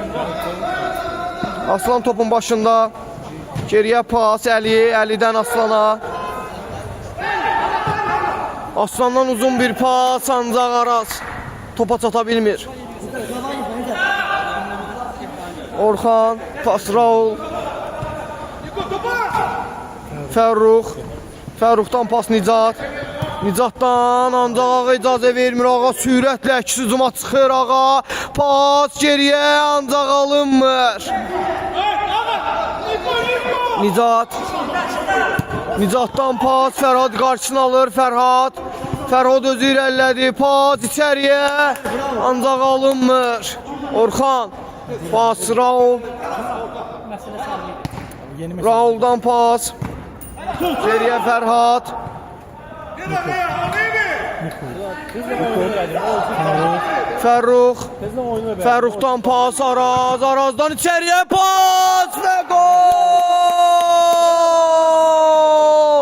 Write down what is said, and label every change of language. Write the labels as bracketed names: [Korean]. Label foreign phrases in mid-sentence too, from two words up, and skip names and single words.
[Azerbaijani] Aslan topun başında. Geriyə pas Əli. Əlidən Aslana. Aslandan uzun bir pas ancaq Araz topa çata bilmir. Orxan. Pas Raul. Fərrux. Fərruxdan pas Nicat. Nicatdan ancaq Ağa icazə vermir. Ağa sürətlə əks hücuma çıxır. Ağa pas geriyə ancaq alınmır. Nicat. Nicatdan pas Fərhad qarşısını alır. Fərhad. Fərhad özü irəlilədi. Pas içəriyə ancaq alınmır. Orxan. Pas Raul. Rauldan pas. Geriyə Fərhad. Fərrux. Fərruxdan pas Araz. Arazdan içəriyə pas və gol.